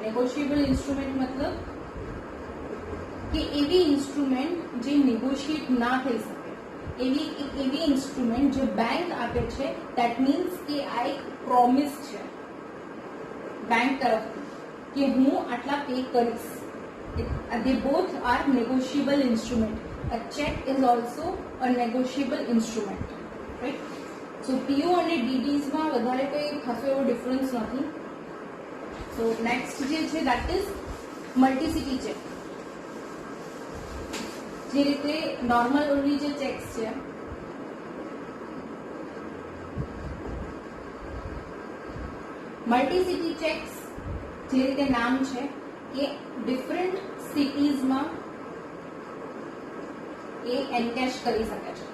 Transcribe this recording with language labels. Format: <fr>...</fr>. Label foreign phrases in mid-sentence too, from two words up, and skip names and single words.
<en>negotiable instrument</en> <gu>મતલબ કે એવી ઇન્સ્ટ્રુમેન્ટ જે નેગોશિયેટ ના થઈ શકે, એવી ઇન્સ્ટ્રુમેન્ટ જે બેંક આપે છે.</gu> <en>that means</en> <gu>કે આ એક પ્રોમિસ છે બેંક તરફથી કે હું આટલા પે કરીશ.</gu> <en>They both are negotiable instrument. A check is also a negotiable instrument, right?</en> <gu>So PO અને DDs માં વધારે કોઈ ખાસો એવો ડિફરન્સ નથી.</gu> <en>So next</en> <gu>જે છે</gu> <en>that is multi city check.</en> <gu>જે રીતે</gu> <en>normal only</en> <gu>જે ચેક્સ છે</gu> <en>multi city checks</en> <gu>જે રીતે નામ છે કે</gu> <en>different citiesમાં</en> <gu>એ એનકેશ કરી શકે છે.</gu>